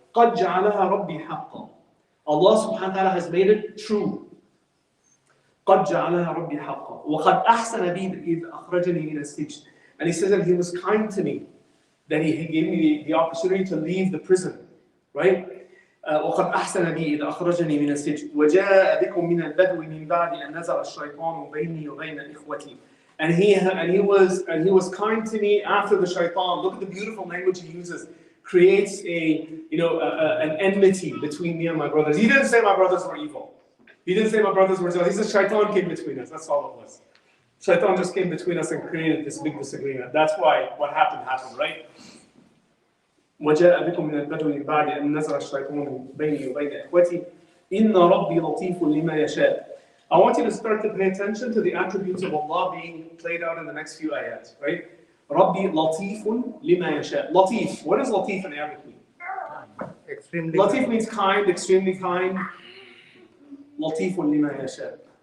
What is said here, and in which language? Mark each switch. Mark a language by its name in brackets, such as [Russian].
[Arabic] قَدْ جَعَلَهَا رَبِّي حَقًّا. [English] Allah subhanahu wa ta'ala has made it true. [Arabic] قَدْ جَعَلَهَا رَبِّي حَقًّا وَقَدْ أَحْسَنَ بِي إِذْ أَخْرَجَنِي مِنَ السِّجْنِ. [English] And he says that he was kind to me, that he gave me the opportunity to leave the prison, right? [Arabic] وقد أحسن بي إذا أخرجني من السجن وجاء بكم من البدو من بعد أن نزغ الشيطان بيني وبين إخوتي. [English] And he was kind to me after the shaitan. Look at the beautiful language he uses. Creates an enmity between me and my brothers. He didn't say my brothers were evil. He didn't say my brothers were jealous. He said shaitan came between us. That's all it was. Shaitan just came between us and created this big disagreement. That's why what happened, right? [Arabic] وجاء بكم من البدو من بعد أن نزغ الشيطان بيني وبين إخوتي إن ربي لطيف لما يشاء. [English] I want you to start to pay attention to the attributes of Allah being played out in the next few ayats, right? [Arabic] ربي لطيف لما يشاء. Latif. [English] What does Latif in Arabic mean? Extremely. Latif means kind, extremely kind. [Arabic] لطيف لما يشاء.